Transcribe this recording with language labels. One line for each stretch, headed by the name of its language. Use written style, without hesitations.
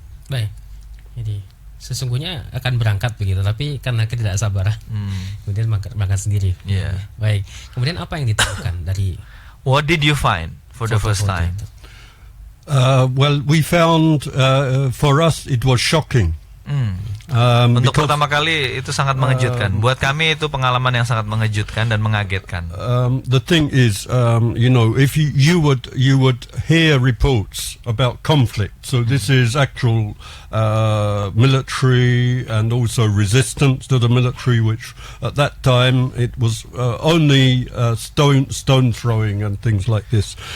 Indonesian: Baik, jadi sesungguhnya akan berangkat begitu, tapi karena ketidaksabaran kemudian berangkat sendiri. Baik, kemudian apa yang ditemukan dari?
English: What did you find for the first time? Well, we found for us it was shocking.
Indonesian: Untuk pertama kali itu sangat mengejutkan. Buat kami itu pengalaman yang sangat mengejutkan dan mengagetkan.
English: The thing is, if you would hear reports about conflict. So this is actual military and also resistance to the military, which at that time it was only stone throwing and things like this.